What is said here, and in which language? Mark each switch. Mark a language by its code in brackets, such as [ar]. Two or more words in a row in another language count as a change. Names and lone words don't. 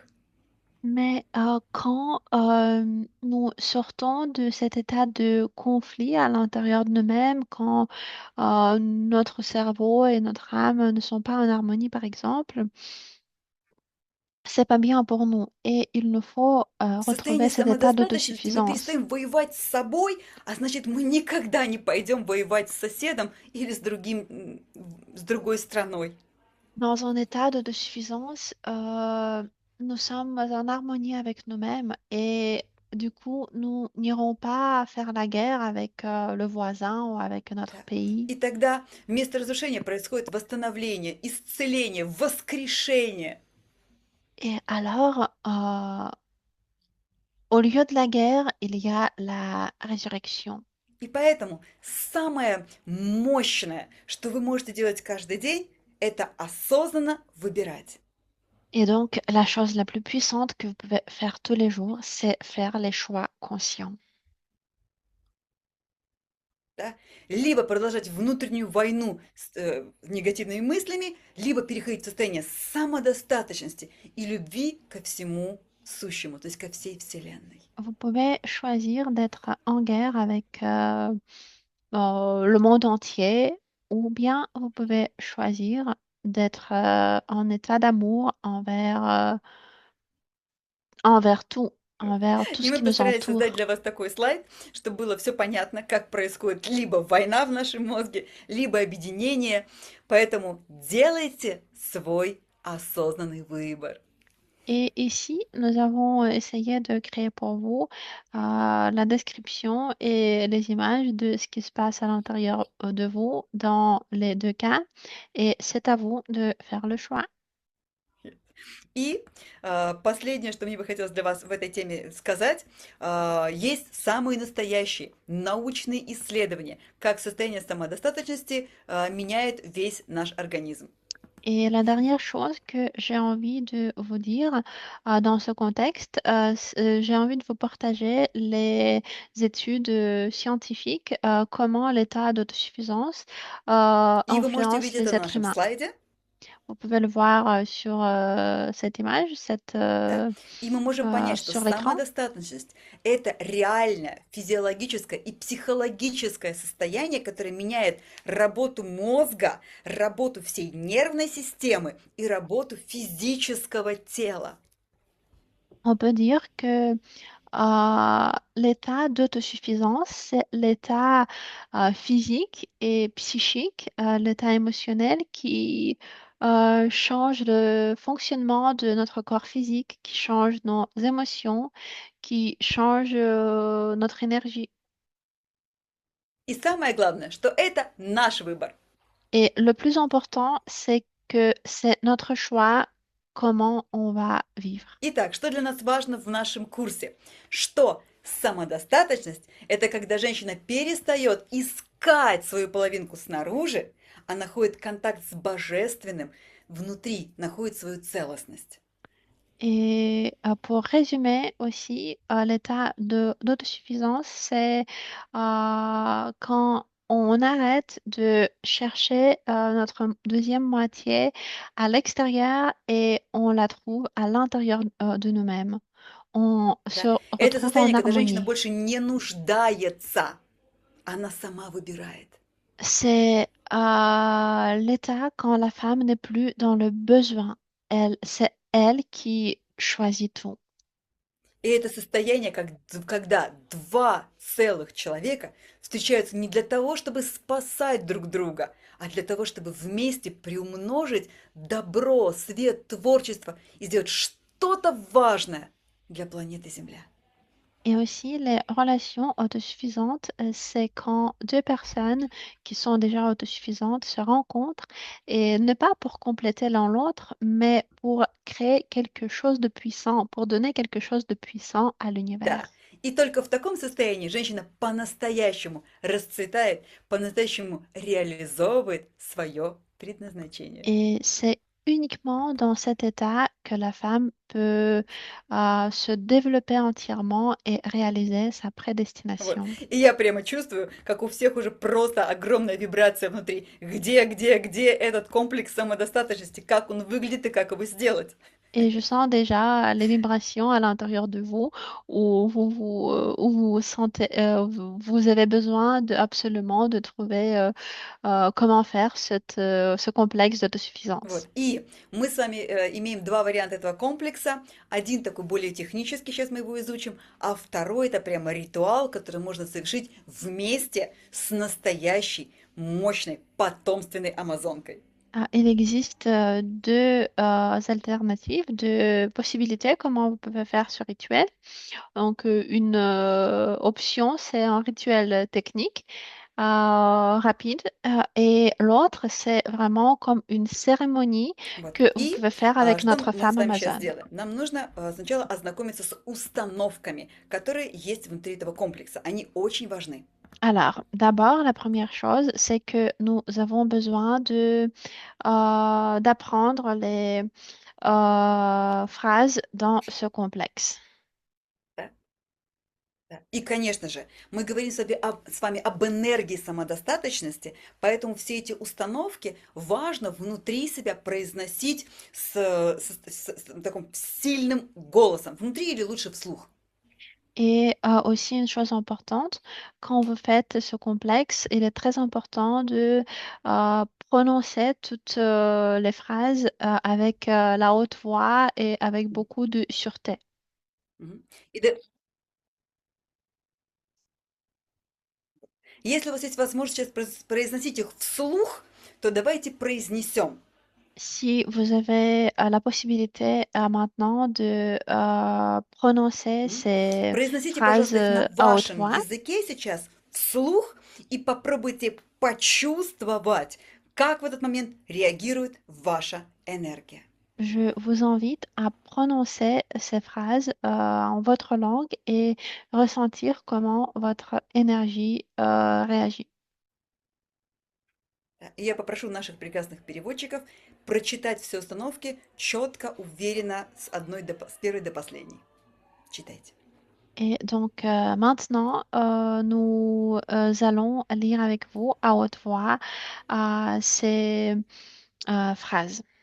[fr] Mais quand nous sortons de cet état de conflit à l'intérieur de nous-mêmes, quand notre cerveau et notre âme ne sont pas en harmonie, par exemple, c'est pas bien pour nous et il nous faut [ru] В [fr] retrouver [ru] состоянии [fr] cet état [ru] самодостаточности мы [fr] d'autosuffisance. [ru] перестаем воевать с собой, а значит, мы никогда не пойдем воевать с соседом или с другой страной. [fr] Dans un état d'autosuffisance, nous sommes en harmonie avec nous-mêmes et du coup, nous n'irons pas faire la guerre avec le voisin ou avec notre [ru] Да. [fr] pays. [ru] И тогда вместо разрушения происходит восстановление, исцеление, воскрешение. [fr] Et alors, au lieu de la guerre, il y a la résurrection. [ru] И поэтому самое мощное, что вы можете делать каждый день, это осознанно выбирать. [fr] Et donc, la chose la plus puissante que vous pouvez faire tous les jours, c'est faire les choix conscients. [ru] Да? Либо продолжать внутреннюю войну с негативными мыслями, либо переходить в состояние самодостаточности и любви ко всему сущему, то есть ко всей Вселенной. [fr] Vous pouvez choisir d'être en guerre avec le monde entier, ou bien vous pouvez choisir d'être en état d'amour envers tout [ru] И [fr] ce [ru] мы [fr] qui nous [ru] постарались создать [fr] entoure. [ru] для вас такой слайд, чтобы было все понятно, как происходит либо война в нашем мозге, либо объединение. Поэтому делайте свой осознанный выбор. [fr] Et ici, nous avons essayé de créer pour vous la description et les images de ce qui se passe à l'intérieur de vous dans les deux cas. Et c'est à vous de faire le choix. [ru] И последнее, что мне бы хотелось для вас в этой теме сказать, есть самые настоящие научные исследования, как состояние самодостаточности меняет весь наш организм. [fr] Et la dernière chose que j'ai envie de vous dire dans ce contexte, j'ai envie de vous partager les études scientifiques, comment l'état d'autosuffisance [ru] И вы можете [fr] influence [ru] увидеть это [fr] les [ru] на [fr] êtres [ru] нашем [fr] humains. [ru] слайде. [fr] Vous pouvez le voir sur cette image, [ru] Да? И мы можем понять, что [fr] sur l'écran. [ru] самодостаточность– это реальное физиологическое и психологическое состояние, которое меняет работу мозга, работу всей нервной системы и работу физического тела. [fr] On peut dire que l'état d'autosuffisance, c'est l'état physique et psychique, l'état émotionnel qui change le fonctionnement de notre corps physique, qui change nos émotions, qui change notre énergie. [ru] И самое главное, что это наш выбор. [fr] Et le plus important, c'est que c'est notre choix comment on va vivre. [ru] Итак, что для нас важно в нашем курсе? Что самодостаточность– это когда женщина перестает искать свою половинку снаружи, а находит контакт с божественным внутри, находит свою целостность. [fr] Et pour résumer aussi, l'état d'autosuffisance, c'est quand on arrête de chercher notre deuxième moitié à l'extérieur et on la trouve à l'intérieur de nous-mêmes. On [ru] Да? [fr] se [ru] Это [fr] retrouve en [ru] состояние, когда женщина [fr] harmonie. [ru] больше не нуждается, она сама выбирает. [fr] C'est l'état quand la femme n'est plus dans le besoin. C'est elle qui choisit tout. [ru] И это состояние, когда два целых человека встречаются не для того, чтобы спасать друг друга, а для того, чтобы вместе приумножить добро, свет, творчество и сделать что-то важное для планеты Земля. [fr] Et aussi, les relations autosuffisantes, c'est quand deux personnes qui sont déjà autosuffisantes se rencontrent et ne pas pour compléter l'un l'autre, mais pour créer quelque chose de puissant, pour donner quelque chose de puissant à l'univers. [ru] Да. И только в таком состоянии женщина по-настоящему расцветает, по-настоящему реализовывает свое предназначение. [fr] Et c'est uniquement dans cet état que la femme peut se développer entièrement et réaliser sa [ru] Вот. [fr] prédestination. [ru] И я прямо чувствую, как у всех уже просто огромная вибрация внутри. Где этот комплекс самодостаточности, как он выглядит и как его сделать. [fr] Et je sens déjà les vibrations à l'intérieur de vous où vous sentez, vous avez besoin absolument de trouver comment faire ce complexe d'autosuffisance. [ru] Вот. И мы с вами имеем два варианта этого комплекса. Один такой более технический, сейчас мы его изучим, а второй это прямо ритуал, который можно совершить вместе с настоящей, мощной, потомственной амазонкой. [fr] Ah, il existe deux alternatives, deux possibilités comment vous pouvez faire ce rituel. Donc, une option, c'est un rituel technique rapide et l'autre, c'est vraiment comme une cérémonie [ru] Вот. [fr] que vous [ru] И [fr] pouvez faire avec [ru] что [fr] notre [ru] мы с [fr] femme [ru] вами сейчас [fr] Amazon. [ru] сделаем? Нам нужно сначала ознакомиться с установками, которые есть внутри этого комплекса. Они очень важны. [fr] Alors, d'abord, la première chose, c'est que nous avons besoin d'apprendre les phrases dans ce complexe. [ru] Да? Да. И, конечно же, мы говорим с вами об энергии самодостаточности, поэтому все эти установки важно внутри себя произносить с таким сильным голосом, внутри или лучше вслух. [fr] Et aussi une chose importante, quand vous faites ce complexe, il est très important de prononcer toutes les phrases avec la haute voix et avec beaucoup de sûreté. Мгм. [ru] Если у вас есть возможность сейчас произносить их вслух, то давайте произнесем. [fr] Si vous avez la possibilité maintenant de prononcer М? ces [ru] Произносите, [fr] phrases [ru] пожалуйста, их на [fr] à haute [ru] вашем [fr] voix, [ru] языке сейчас вслух и попробуйте почувствовать, как в этот момент реагирует ваша энергия. [fr] je vous invite à prononcer ces phrases en votre langue et ressentir comment votre énergie réagit. [ru] Да. И я попрошу наших прекрасных переводчиков прочитать все установки четко, уверенно, с первой до последней. Читайте. [fr] Et donc maintenant, nous allons lire avec vous à haute voix ces phrases.